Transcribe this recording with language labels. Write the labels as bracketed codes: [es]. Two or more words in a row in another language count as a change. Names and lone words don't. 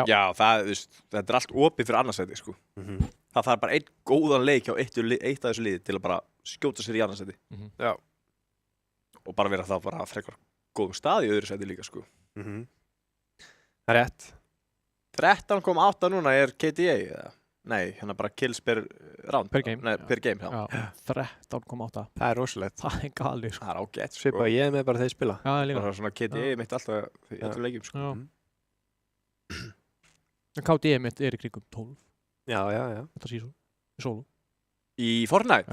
[is] Já, þetta er allt opið fyrir annarsæti, sko. Það þarf bara einn góðan leik hjá eitt af þessu liði til að bara skjóta sér í annarsæti. Já. Og bara vera það bara frekar góðum stað í öðru sæti líka, sko. Það er rétt. 13,8 núna er KDA, eða? Nei, hérna bara [en] kills per round. Per game. Nei, per game, [is] já. 13,8. Það er rosalegt. Það er galið, sko. Það er ágætt, sko. Svipað ég með bara þeir spila. Já, líka. Bara svona KDA mitt alltaf í öllum leikjum, sko. Já. En KDA mitt er í kringum 12. Já. Þetta síðan. Í solo. Í Fortnite?